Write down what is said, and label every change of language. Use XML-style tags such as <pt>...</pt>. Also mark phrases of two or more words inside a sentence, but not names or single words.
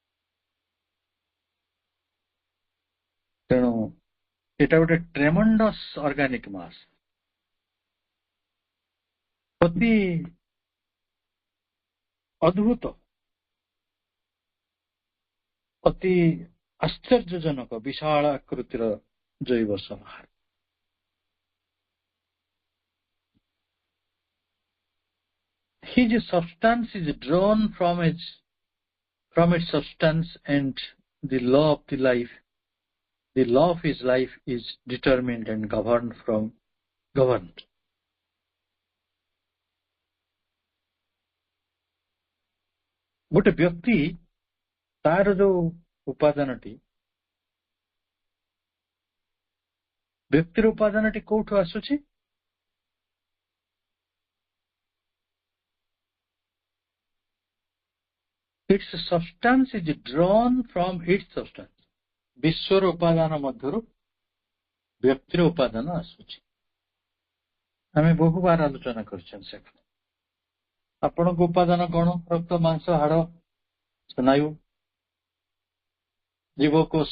<or>ତେଣୁ ଏଟା ଗୋଟେ</or> <en>tremendous organic mass.</en> <or>ଅତି ଅଦ୍ଭୁତ, ଅତି ଆଶ୍ଚର୍ଯ୍ୟଜନକ ବିଶାଳ ଆକୃତିର ଜୈବ ସମାହାର।</or> <en>His substance is drawn from its substance, and the law of the life, the law of his life is determined and governed.</en> <or>ଗୋଟେ ବ୍ୟକ୍ତି ତାର ଯୋଉ ଉପାଦାନଟି, ବ୍ୟକ୍ତିର ଉପାଦାନଟି କୋଉଠୁ ଆସୁଛି?</or> <en>Its substance is drawn from its substance.</en> <or>ବିଶ୍ୱର ଉପାଦାନ ମଧ୍ୟରୁ ବ୍ୟକ୍ତିର ଉପାଦାନ ଆସୁଛି। ଆମେ ବହୁବାର ଆଲୋଚନା କରିଛନ୍ତି ସେ। ଆପଣଙ୍କ ଉପାଦାନ କଣ? ରକ୍ତ, ମାଂସ, ହାଡ଼, ସ୍ନାୟୁ, ଜୀବକୋଷ।</or>